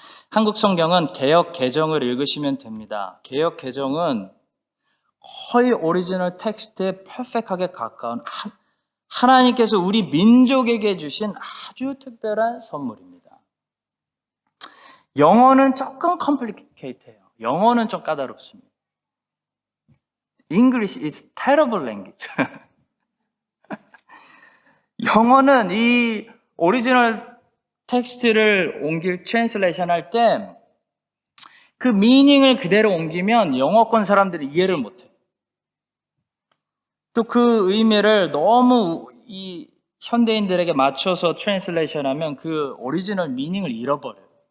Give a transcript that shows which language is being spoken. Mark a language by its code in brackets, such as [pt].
[ko] 한국 성경은 개역 개정을 읽으시면 됩니다. 개역 개정은 거의 오리지널 텍스트에 퍼펙트하게 가까운 하나님께서 우리 민족에게 주신 아주 특별한 선물입니다. 영어는 조금 컴플리케이트해요. 영어는 좀 까다롭습니다. [en] English is terrible language. [ko] 영어는 이 오리지널 텍스트를 트랜슬레이션 할 때 그 미닝을 그대로 옮기면 영어권 사람들이 이해를 못해요. 또 그 의미를 너무 이 현대인들에게 맞춰서 트랜슬레이션 하면 그 오리지널 미닝을 잃어버려요.